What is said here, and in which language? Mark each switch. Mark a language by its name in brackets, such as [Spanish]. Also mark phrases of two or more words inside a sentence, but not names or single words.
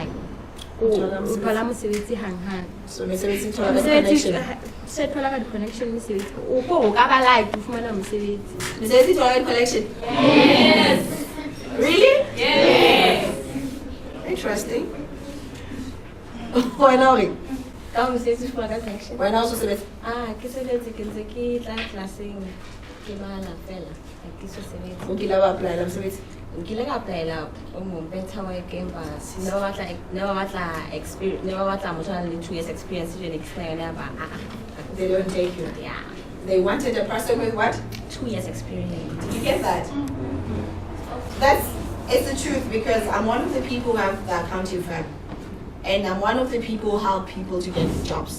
[English] So connection. Connection. Yes. Really? Yes. Interesting. Why not? Why not? [Southern Sotho] Nkile ka applyela o mo [English] better work [Southern Sotho] empa never batla motho a le [English] 2 years experience in explain [Southern Sotho] ba [English] They don't take you. yeah They wanted a person with what? 2 years experience. Did you get that? It's the truth because I'm one of the people who have the accounting firm. And I'm one of the people who help people to get jobs.